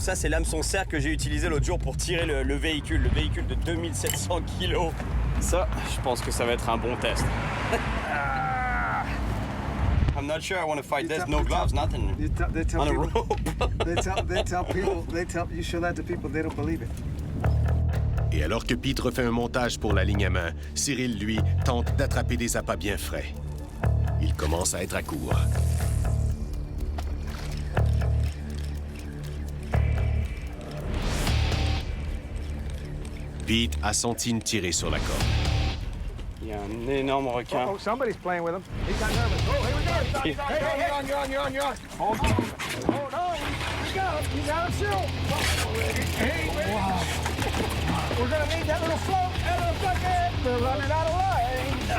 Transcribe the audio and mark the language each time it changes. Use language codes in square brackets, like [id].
[fr] Ça, c'est l'hameçon cercle que j'ai utilisé l'autre jour pour tirer le véhicule de 2700 kilos. Ça, je pense que ça va être un bon test. [en] I'm not sure I want to fight this. No gloves, nothing. They tell On a people. rope. They tell people. You show that to people. They don't believe it. [fr] Et alors que Pete refait un montage pour la ligne à main, Cyril, lui, tente d'attraper des appâts bien frais. Il commence à être à court. Pete a son tine tiré sur la corde. Il y a un énorme requin. [en] Oh, somebody's playing with him. He got nervous. Oh, here we go. Hey, you're on. Hold on. Hold on. You got him. You got him still. Hey, wow. We're going to need that little float, that little bucket. We're running out of line.